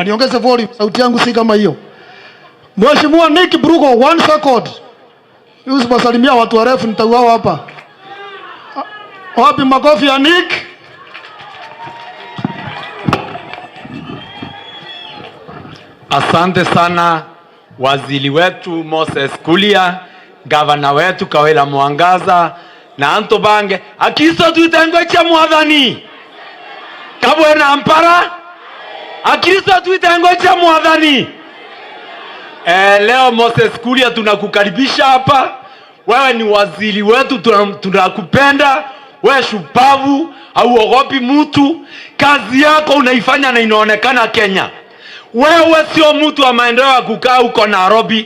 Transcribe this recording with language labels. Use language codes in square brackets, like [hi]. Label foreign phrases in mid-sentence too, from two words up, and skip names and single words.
[sw] Niongeze volume, sauti yangu si kama hiyo. Mheshimiwa Nick Brugo, 1 second. Usiposalimia watu warefu nitauawa hapa. Wapi makofi ya Nick? Asante sana waziri wetu Moses Kuria, gavana wetu Kawira Mwangaza na [mer] anto bange akiso tuitengo cha mwathani kabwena mpara akiso tuitengo cha mwathani. [sw] Leo Moses Kuria tunakukaribisha hapa. Wewe ni waziri wetu, tunakupenda. Wewe shupavu, hauogopi mtu. Kazi yako unaifanya na inaonekana Kenya. Wewe sio mtu wa maendeleo ya kukaa huko Nairobi.